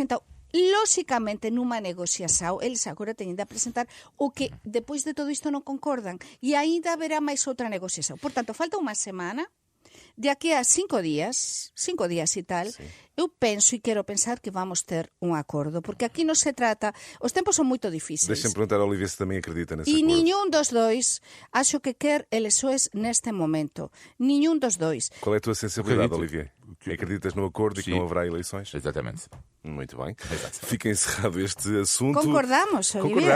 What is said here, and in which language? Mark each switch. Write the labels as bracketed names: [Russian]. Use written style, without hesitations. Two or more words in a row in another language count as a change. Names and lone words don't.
[Galician] Entón, lóxicamente, nunha negociación, eles agora teñen de presentar o que, depois de todo isto, non concordan. E aínda haberá máis outra negociación. Por tanto, falta unha semana. De aquí a 5 días e tal, eu penso e quero pensar que vamos ter un acordo, porque aquí non se trata, os tempos son moito difíceis. [Portuguese] Deixa-me perguntar ao Olivia se também acredita nesse [Galician] E [Portuguese] acordo. [Galician] niñún dos dois acho que quer eleições neste momento. Niñún dos dois. [Portuguese] Qual é a tua sensibilidade, Acredito. Olivia? Acreditas no acordo e que Sim. não haverá eleições? Exatamente. Muito bem. Fica encerrado este assunto. Concordamos, Olivier?